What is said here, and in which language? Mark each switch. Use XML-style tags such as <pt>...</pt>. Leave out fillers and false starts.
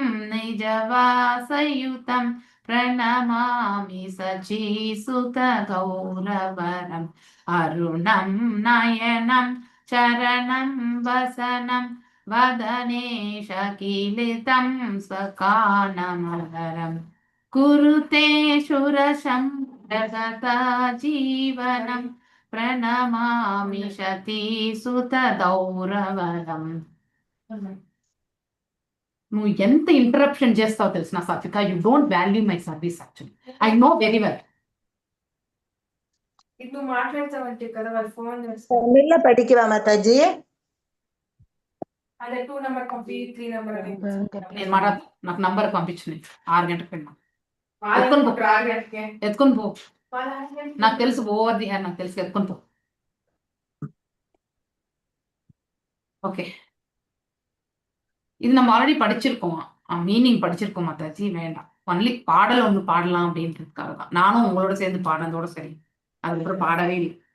<sa>निजवासयुतं प्रणमामि सचिसुत गौरवरम् अरुणं नयनं चरणं वसनं वदने शकीलितं स्वकानमधरं कुरुते शूरशं जगतजीवनं प्रणमामि सचिसुत गौरवरम्.</sa> <te>నువ్వు ఎంత ఇంటరప్షన్ చేస్తావు తెలిసిన సాత్విక,</te> <en>You don't value my service actually. I know very well.</en> <te>నువ్వు మాట్లాడతావంటే కదా వాళ్ళు ఫోన్ చేస్తారు. తమిళ్లో</te> <ta>படிக்கவா மாதாஜி?</ta> <te>అదే 2 నంబర్ పంపి 3 నంబర్ నేను మాట్లాడతా. నాకు నంబర్ పంపించు. 6 గంటలకు వెళ్ళినా ఎత్తుకొని పో. ఎత్తుకొని పో. నాకు తెలుసు</te> <en>over the hair</en> <te>నాకు తెలుసు ఎత్తుకొని పో.</te> <ta>ஓகே, இது நம்ம ஆல்ரெடி படிச்சிருக்கோம், மீனிங் படிச்சிருக்கோம் மாதாஜி, வேண்டாம். ஒன்லி பாடல் ஒன்று பாடலாம் அப்படின்றதுக்காக தான். நானும் உங்களோட சேர்ந்து பாடினதோட சரி, அதுக்கப்புறம் பாடவே இல்லை.</ta>